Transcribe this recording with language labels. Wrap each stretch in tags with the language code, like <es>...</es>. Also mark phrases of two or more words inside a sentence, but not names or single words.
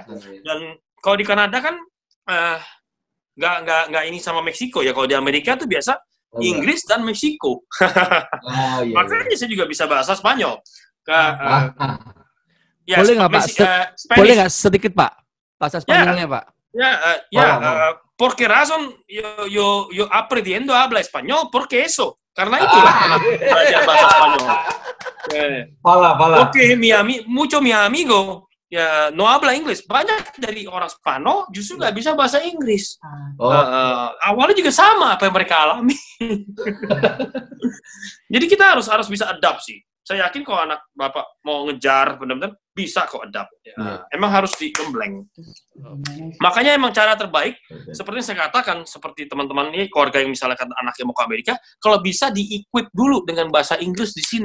<id>Dan kalau di Kanada kan nggak ini sama Meksiko ya. Kalau di Amerika tuh biasa Inggris dan Meksiko. Makanya saya juga bisa bahasa Spanyol. Boleh nggak Pak? Boleh nggak sedikit Pak bahasa Spanyolnya Pak?</id> <es>Por qué razón yo aprendiendo habla español? Porque eso.</es> <id>Karena itulah belajar bahasa Spanyol.</id> <es>Porque mi amigo ya no habla Inggris.</es> <id>Banyak dari orang Spanyol justru nggak bisa bahasa Inggris. Awalnya juga sama apa yang mereka alami. Jadi kita harus bisa adapt sih. Saya yakin kalau anak bapak mau ngejar benar-benar bisa kok adapt. Ya. Emang harus digembleng. Makanya emang cara terbaik seperti yang saya katakan, seperti teman-teman ini keluarga yang misalnya anaknya mau ke Amerika, kalau bisa di-equip dulu dengan bahasa Inggris di sini.</id>